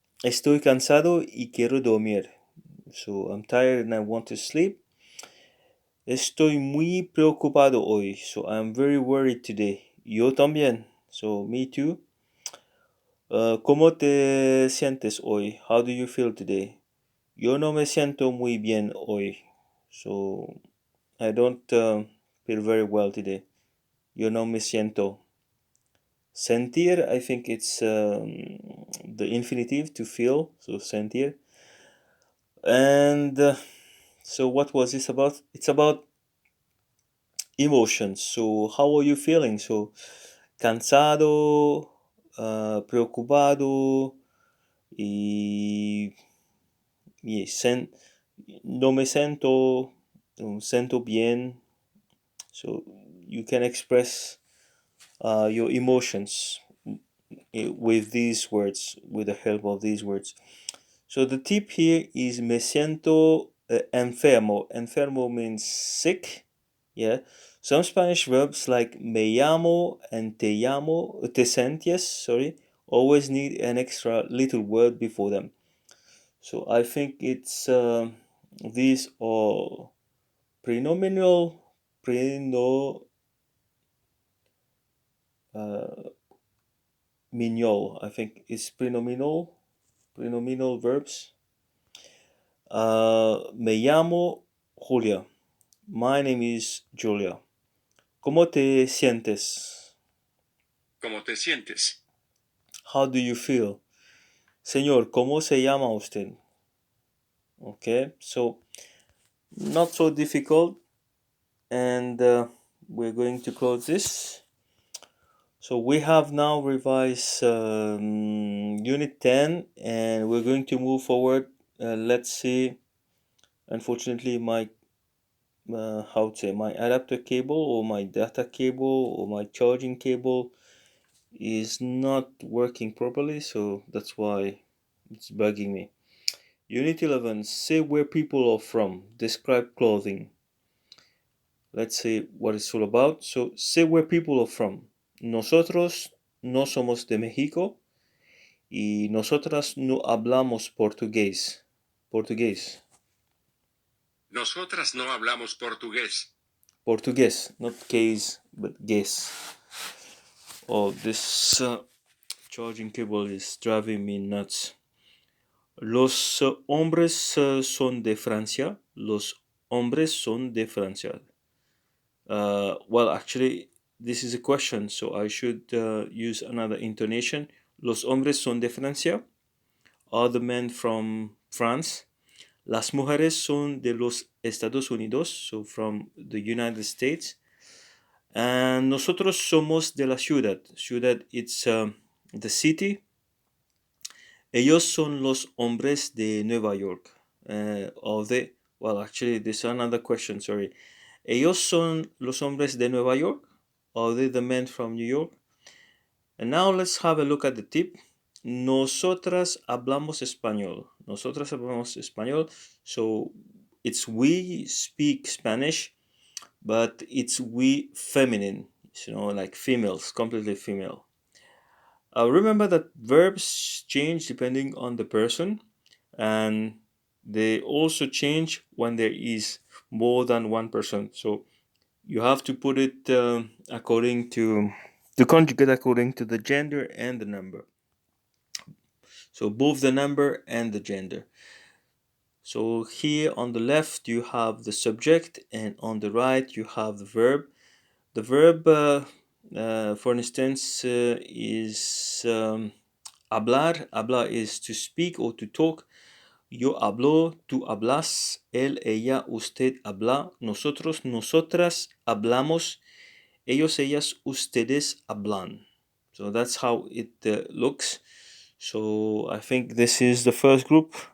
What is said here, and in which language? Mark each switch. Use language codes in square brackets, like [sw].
[es] Estoy cansado y quiero dormir. [en] So I'm tired and I want to sleep. [es] Estoy muy preocupado hoy. [en] So I'm very worried today. [es] Yo también. [en] So me too. [es] ¿Cómo te sientes hoy? [en] How do you feel today? [es] Yo no me siento muy bien hoy. [en] So I don't feel very well today. [es] Yo no me siento. [en] Sentir, I think it's the infinitive to feel, so sentir. And so, what was this about? It's about emotions. So, how are you feeling? [es] So, cansado, preocupado, y, y no me siento, siento bien. [en] So, you can express your emotions with these words, with the help of these words. So the tip here is [es] me siento enfermo. [en] Enfermo means sick. Yeah. Some Spanish verbs like [es] me llamo [en] and [es] te llamo, te sientes, [en] sorry, always need an extra little word before them. So I think it's these are prenominal, preno, uh, miniol. I think it's prenominal verbs. [es] Me llamo Julia. [en] My name is Julia. [es] ¿Cómo te sientes? ¿Cómo te sientes? [en] How do you feel? [es] Señor, ¿cómo se llama usted? [en] Okay, so not so difficult, and we're going to close this. So we have now revised Unit 10, and we're going to move forward. Let's see. Unfortunately, my how to say, my adapter cable or my data cable or my charging cable is not working properly, so that's why it's bugging me. Unit 11, say where people are from, describe clothing. Let's see what it's all about. So say where people are from. [es] Nosotros no somos de México y nosotras no hablamos portugués. Nosotras no hablamos portugués. [en] Portugués, not case, but guess. Oh, this charging cable is driving me nuts. [es] Los hombres son de Francia. Los hombres son de Francia. [en] Well, actually, this is a question, so I should use another intonation. [es] Los hombres son de Francia. [en] Are the men from France? [es] Las mujeres son de los Estados Unidos, [en] so from the United States. [es] And nosotros somos de la ciudad. Ciudad, [en] it's the city. [es] Ellos son los hombres de Nueva York. [en] Or they, well, actually, this is another question, sorry. [es] Ellos son los hombres de Nueva York? [en] Are they the men from New York? And now let's have a look at the tip. [es] Nosotras hablamos español. Nosotras hablamos español. [en] So it's we speak Spanish, but it's we feminine, like females, completely female. Remember that verbs change depending on the person, and they also change when there is more than one person. So you have to put it according to the conjugate according to the gender and the number. So both the number and the gender. So here on the left you have the subject, and on the right you have the verb. The verb, for instance, is hablar. Hablar is to speak or to talk. [es] Yo hablo, tú hablas, él, ella, usted habla, nosotros, nosotras hablamos, ellos, ellas, ustedes hablan. [en] So that's how it looks. So I think this is the first group.